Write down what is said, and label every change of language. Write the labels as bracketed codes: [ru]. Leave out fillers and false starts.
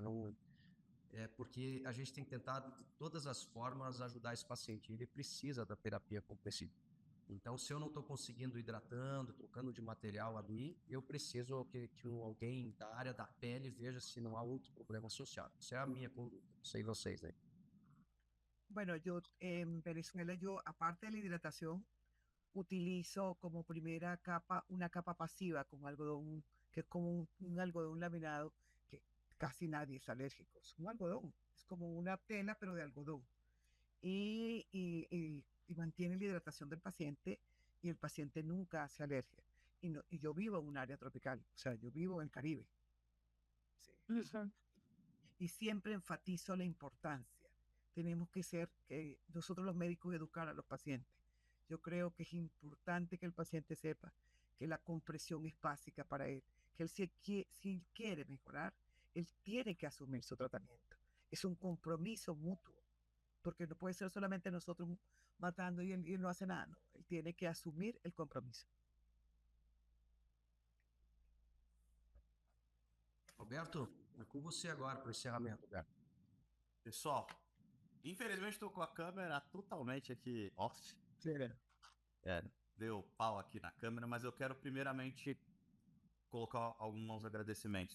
[pt] Não, porque a gente tem que tentar, de todas as formas, ajudar esse paciente. Ele precisa da terapia compressiva. Então, se eu não estou conseguindo hidratando, trocando de material ali, eu preciso que alguém da área da pele veja se não há outro problema associado. Essa é a minha conduta. Não sei vocês, né? [es] Bueno, yo en Venezuela, yo aparte de la hidratación, utilizo como primera capa una capa pasiva con algodón, que es como un algodón laminado, que casi nadie es alérgico. Es un algodón, es como una tela, pero de algodón. Y mantiene la hidratación del paciente y el paciente nunca hace alergia. Y yo vivo en un área tropical, o sea, yo vivo en el Caribe. Sí. Y siempre enfatizo la importancia. Tenemos que nosotros los médicos, educar a los pacientes. Yo creo que es importante que el paciente sepa que la compresión es básica para él, que si él quiere mejorar, él tiene que asumir su tratamiento. Es un compromiso mutuo, porque no puede ser solamente nosotros matando y él no hace nada. No, él tiene que asumir el compromisso. [pt] Roberto, é com você agora para o encerramento, Roberto. Pessoal, infelizmente estou com a câmera totalmente aqui off. Deu pau aqui na câmera, mas eu quero primeiramente colocar alguns agradecimentos.